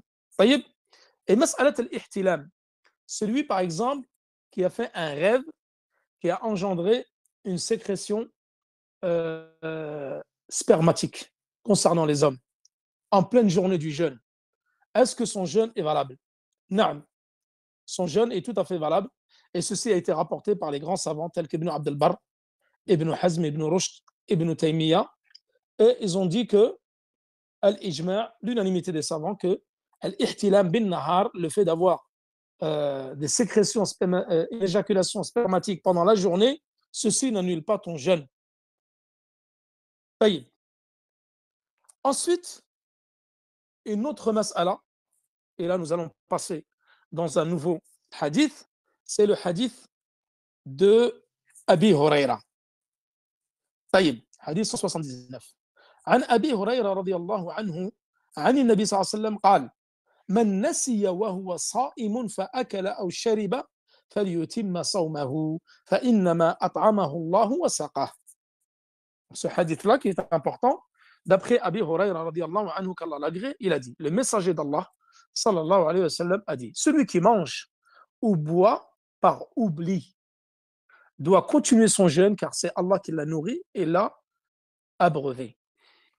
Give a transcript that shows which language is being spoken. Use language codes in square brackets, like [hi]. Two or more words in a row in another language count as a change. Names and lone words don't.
[fr] Et [ar] مسألة الاحتلام, [fr] celui par exemple qui a fait un rêve qui a engendré une sécrétion spermatique concernant les hommes en pleine journée du jeûne. Est-ce que son jeûne est valable? Non. Son jeûne est tout à fait valable et ceci a été rapporté par les grands savants tels qu'Ibn Abd al-Barr, Ibn Hazm, Ibn Rushd, Ibn Taymiyyah, et ils ont dit que al-ijma', l'unanimité des savants, que [ar] الاحتلام بالنهار, [fr] le fait d'avoir des sécrétions, une éjaculation spermatique pendant la journée, ceci n'annule pas ton jeûne. Ensuite, une autre mas'ala, et là nous allons passer dans un nouveau hadith, c'est le hadith de Abi Huraira. Hadith 179. [ar] عن أبي هريرة رضي الله عنه عن النبي صلى الله عليه وسلم قال من نسي وهو صائم فأكل أو شرب فليتم صومه فإنما أطعمه الله وسقاه. [fr] Ce hadith-là qui est important, d'après Abi Huraira [ar] رضي الله عنه [fr] qu'Allah l'agrée, il a dit, le messager d'Allah [ar] صلى الله عليه وسلم [fr] a dit, celui qui mange ou boit par oubli doit continuer son jeûne car c'est Allah qui l'a nourri et l'a abreuvé.